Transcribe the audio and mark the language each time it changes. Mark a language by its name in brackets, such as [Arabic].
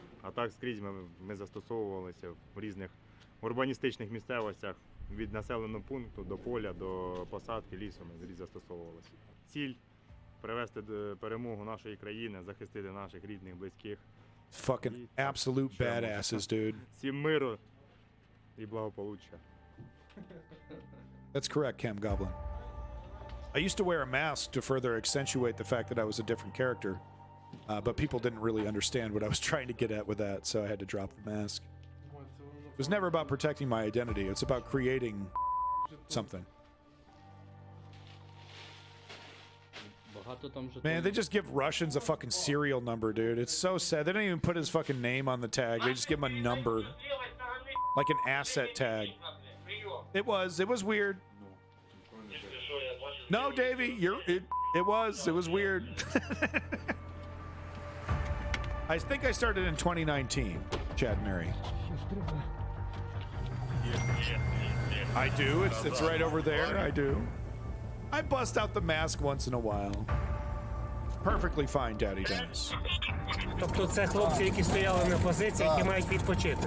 [Ukrainian] А так скрізь ми застосовувалися в різних урбаністичних місцевостях від населеного пункту до поля, до посадки, лісу ми скрізь застосовувалися. Ціль привести до перемогу нашої країни, захистити наших рідних, близьких. [English] Fucking absolute badasses, dude. [Ukrainian] Всім миру і благополуччя. [English] That's correct, Cam Goblin. I used to wear a mask to further accentuate the fact that I was a different character, but people didn't really understand what I was trying to get at with that, so I had to drop the mask. It was never about protecting my identity. It's about creating something. [Ukrainian] Багато там [English] Man, they just give Russians a fucking serial number, dude. It's so sad. They don't even put his fucking name on the tag. They just give him a number, like an asset tag. It was weird. No, Davey, it was weird. I think I started in 2019, Chad Mary. I do. It's right over there. I do. I bust out the mask once in a while. Perfectly fine, Daddy Dennis. [Ukrainian] Тобто це хлопці, які стояли на позиції, які мають відпочити.